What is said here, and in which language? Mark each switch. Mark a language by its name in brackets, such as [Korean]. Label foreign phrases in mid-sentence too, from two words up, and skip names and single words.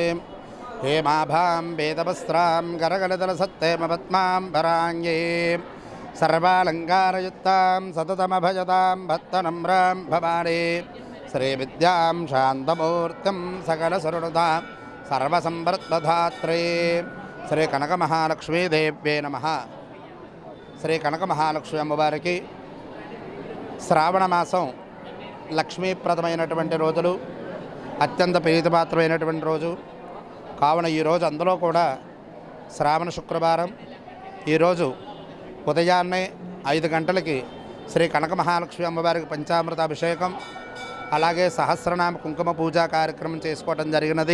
[Sanskrit] हेमाभां वेदवस्त्रां करकलितलसत्तेम पद्मां वराङ्गे सर्वालङ्कारयुक्तां सततमभजतां भक्तनम्रां भवानी श्रीविद्यां शान्तमूर्तिं सकलसुरनुतां सर्वसंवर्धधात्रे श्रीकनकमहालक्ष्मीदेव्ये नमः। [Telugu] శ్రీకనకమహాలక్ష్మి అమ్మవారికి శ్రావణమాసం లక్ష్మీప్రదమైనటువంటి రోజులు, అత్యంత ప్రీతిపాత్రమైనటువంటి రోజు కావున ఈరోజు అందులో కూడా శ్రావణ శుక్రవారం ఈరోజు ఉదయాన్నే 5 గంటలకి శ్రీ కనక మహాలక్ష్మి అమ్మవారికి పంచామృత అభిషేకం అలాగే సహస్రనామ కుంకుమ పూజా కార్యక్రమం చేసుకోవడం జరిగినది.